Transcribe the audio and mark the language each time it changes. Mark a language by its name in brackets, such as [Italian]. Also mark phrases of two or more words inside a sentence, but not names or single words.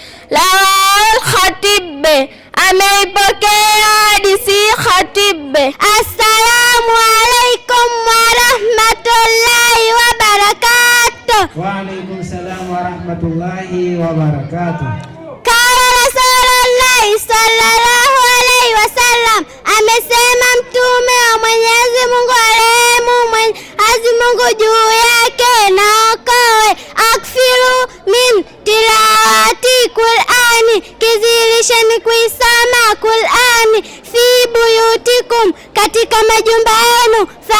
[Swahili] Lawal Khatibe, ameipokea hadithi Khatibe. [Arabic] السلام عليكم ورحمة الله وبركاته. وعليكم السلام ورحمة الله وبركاته. قال رسول الله صلى الله عليه وسلم [Swahili] amesema, mtume wa Mwenyezi Mungu arehemu Mwenyezi Mungu juu yake na okoe, [Arabic] أكثروا من تلاوة القرآن, [Swahili] kizilisheni kuisoma Qur'ani, [Arabic] في بيوتكم, [Swahili] katika majumba yenu, fa